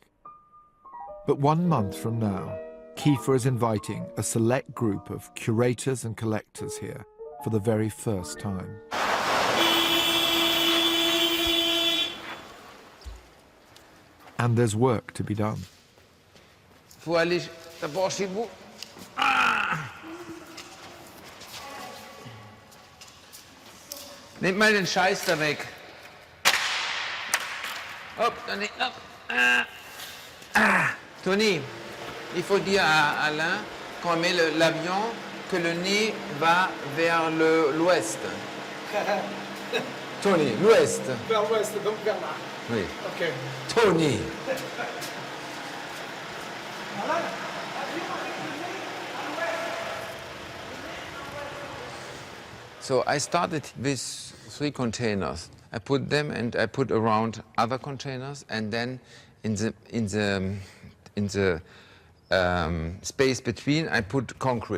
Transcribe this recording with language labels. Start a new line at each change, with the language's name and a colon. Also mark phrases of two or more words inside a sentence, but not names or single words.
English: But 1 month from now, Kiefer is inviting a select group of curators and collectors here for the very first time. And there's work to be done.
German: Nehmt mal den Scheiß da weg. Hop, dann nicht ab.
French: Tony, il faut dire à Alain, quand on met l'avion, que le nez va vers l'ouest. Tony, l'ouest. Vers l'ouest, donc vers là. Oui. Ok. Tony.
English: So I started with 3 containers. I put them and I put around other containers, and then in the space between I put concrete.